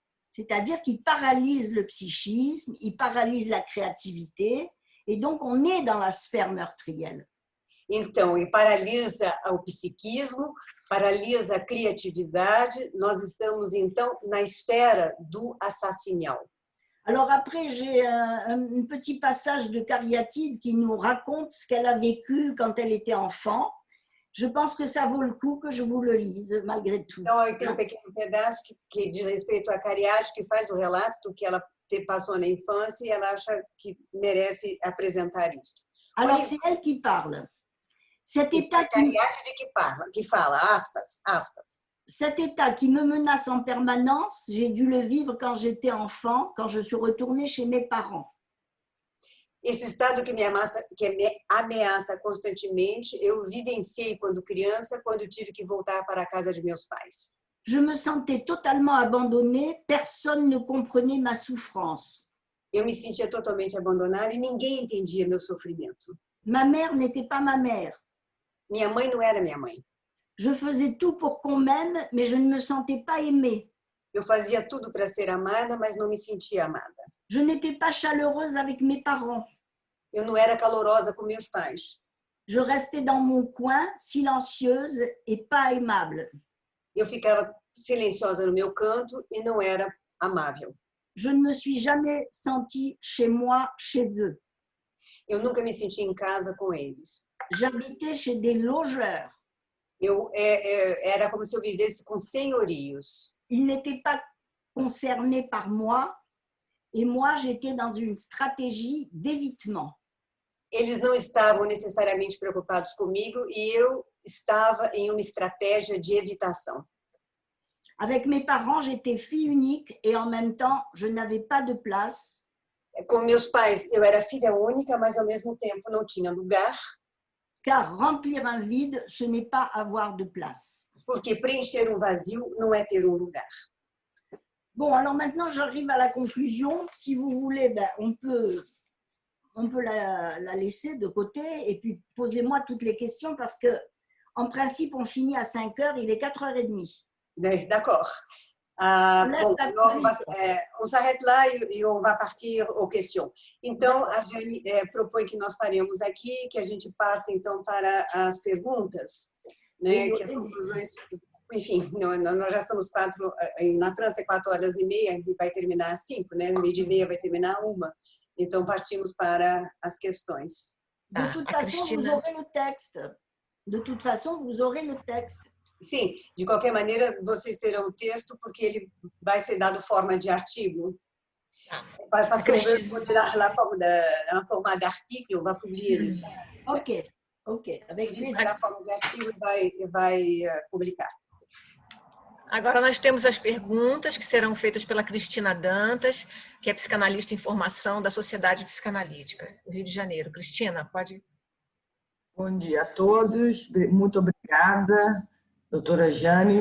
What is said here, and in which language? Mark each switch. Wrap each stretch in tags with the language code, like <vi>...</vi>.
<fr>C'est-à-dire qu'il paralyse le psychisme, il paralyse la créativité, et donc on est dans la sphère meurtrière.</fr> <pt>Então, e paralisa o psiquismo, paralisa a criatividade, nós estamos, então, na esfera do assassinial.</pt> <fr>Alors après, j'ai un petit passage de Cariatide qui nous raconte ce qu'elle a vécu quand elle était enfant. Je pense que ça vaut le coup que je vous le lise, malgré tout.</fr> <pt>Então, eu tenho um pequeno pedaço que diz respeito a Cariatide, que faz o relato do que ela passou na infância e ela acha que merece apresentar isso.</pt> <fr>Alors, c'est elle qui parle. Cet état</fr> <pt>que fala, aspas.</pt> <fr>Cet état qui me menace en permanence, j'ai dû le vivre quand j'étais enfant, quand je suis retournée chez mes parents.</fr> <pt>Esse estado que me ameaça constantemente, eu vivenciei quando criança, quando tive que voltar para a casa de meus pais.</pt> <fr>Je me sentais totalement abandonnée, personne ne comprenait ma souffrance.</fr> <pt>Eu me sentia totalmente abandonada e ninguém entendia meu sofrimento.</pt> <fr>Ma mère n'était pas ma mère.</fr> <pt>Minha mãe não era minha mãe.</pt> <fr>Je faisais tout pour qu'on m'aime, mais je ne me sentais pas aimée.</fr> <pt>Eu fazia tudo para ser amada, mas não me sentia amada.</pt> <fr>Je n'étais pas chaleureuse avec mes parents.</fr> <pt>Eu não era calorosa com meus pais.</pt> <fr>Je restais dans mon coin, silencieuse et pas aimable.</fr> <pt>Eu ficava silenciosa no meu canto e não era amável.</pt> <fr>Je ne me suis jamais sentie chez moi, chez eux.</fr> <pt>Eu nunca me senti em casa com eles.</pt> <fr>J'habitais chez des logeurs.</fr> <pt>Era como se eu vivesse com senhorios.</pt> <fr>Ils n'étaient pas concernés par moi et moi, j'étais dans une stratégie d'évitement.</fr> <pt>Eles não estavam necessariamente preocupados comigo e eu estava em uma estratégia de evitação.</pt> <fr>Avec mes parents, j'étais fille unique et en même temps, je n'avais pas de place.</fr> <pt>Com meus pais, eu era filha única, mas ao mesmo tempo não tinha lugar.</pt> <fr>Car remplir un vide, ce n'est pas avoir de place.</fr> <pt>Porque preencher um vazio não é ter um lugar.</pt> <fr>Bon, alors maintenant, j'arrive à la conclusion. Si vous voulez, ben, on peut la laisser de côté et puis posez-moi toutes les questions parce que, en principe, on finit à 5 heures, il est 4h30. D'accord. Bom, on s'arrête</fr> <pt>lá e</pt> <fr>on va partir aux questions.</fr> <pt>Então, a Jane propõe que nós paremos aqui, que a gente parte, então, para as perguntas, né, que as conclusões... Enfim, nós já estamos na França é 4h30 e vai terminar às 5, né? 12h30 vai terminar 1. Então, partimos para as questões.</pt> <fr>De toute façon, vous aurez le texte. De toute façon, vous aurez le texte.</fr> <pt>Sim, de qualquer maneira, vocês terão o texto, porque ele vai ser dado forma de artigo.</pt> <fr>Parce qu'on veut la forma d'article, on va publier. Ok. Avec</fr> <pt>la forma de artigo e vai publicar. Agora nós temos as perguntas que serão feitas pela Cristina Dantas, que é psicanalista em formação da Sociedade Psicanalítica do Rio de Janeiro. Cristina, pode... Bom dia a todos. Muito obrigada, doutora Jane.</pt>